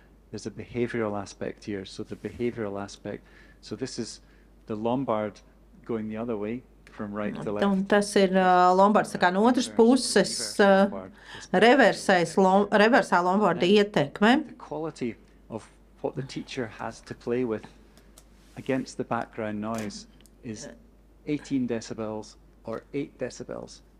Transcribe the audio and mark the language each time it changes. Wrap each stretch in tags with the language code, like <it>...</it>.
<en>There's a behavioral aspect here. So the behavioral aspect. So this is the Lombard going the other way from right to left.</en> <lv>Un tas ir Lombards tā kā no otras puses reversā Lombarda ietekme.</lv> <en>The quality of what the teacher has to play with against the background noise is 18 decibels or 8 decibels.</en>